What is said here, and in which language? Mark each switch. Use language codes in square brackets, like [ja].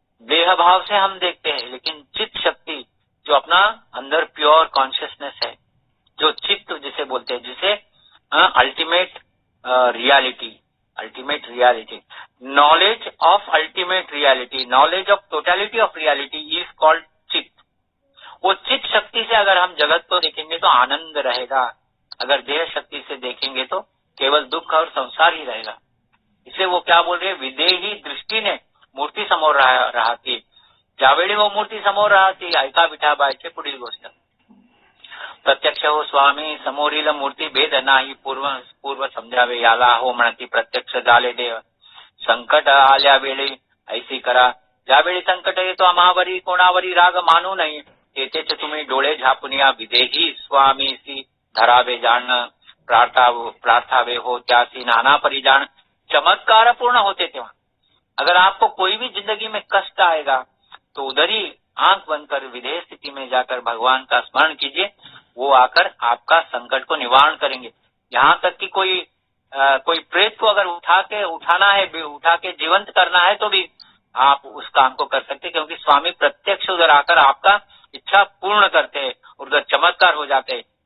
[hi] देह भाव से हम देखते हैं, लेकिन चित्त शक्ति जो अपना अंदर [en] pure consciousness [hi] है, जो चित्त जिसे बोलते हैं, जिसे [en] Ultimate reality reality, knowledge of totality of reality is called चित्त। [hi] वो चित्त शक्ति से अगर हम जगत को देखेंगे तो आनंद रहेगा, अगर देह शक्ति से देखेंगे तो केवल दुख और संसार ही रहेगा। इसलिए वो क्या बोल रहे हैं, [mr] विदेही दृष्टीने मूर्ती समोर राहती, ज्यावेळी वो मूर्ती समोर राहती ऐका विठाबाईचे पुढील गोष्ट, प्रत्यक्ष हो स्वामी समोरील मूर्ती भेद नाही, पूर्व समजावे याला हो म्हणती प्रत्यक्ष झाले देव, संकट आल्या वेळी ऐसी करा, ज्यावेळी संकट येतो आम्हावरी कोणावरी राग मानू नये, तेथेच तुम्ही डोळे झापून या विदेही स्वामीसी धरावे जाण, प्रार्थावे हो त्यासी नाना परिजान, चमत्कार पूर्ण होते तेव्हा। [hi] अगर आपको कोई भी जिंदगी में कष्ट आएगा तो उधर ही आंख बंद कर विधेय स्थिति में जाकर भगवान का स्मरण कीजिए, वो आकर आपका संकट को निवारण करेंगे। यहाँ तक कि कोई प्रेत को अगर उठाना है, उठा के जीवंत करना है तो भी आप उस काम को कर सकते, क्योंकि स्वामी प्रत्यक्ष उधर आकर आपका इच्छा पूर्ण करते हैं, उधर चमत्कार हो जाते हैं।